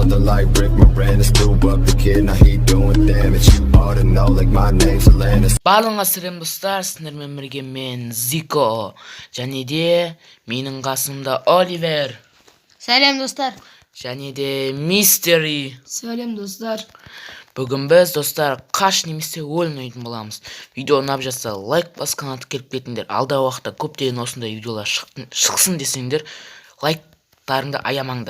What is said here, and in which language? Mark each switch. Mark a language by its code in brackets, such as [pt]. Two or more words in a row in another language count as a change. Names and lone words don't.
[en] like Rick Moranis. Threw up the kid, now he doing damage. You ought to know, like my name's Alanis. [kk] Барлығыңа сәлем достар, сіздермен бірге мен Зико, және де менің қасымда Оливер. Сәлем достар. Және де Мистери. Сәлем достар. Бүгін біз достар қаш немесе өлін ойнайтын боламыз. Видео ұнап жатса лайк басқан аты келіп кетіңдер. Алдағы уақытта көптеген осындай видеолар шықсын десеңдер, лайктарыңды аямаңдар.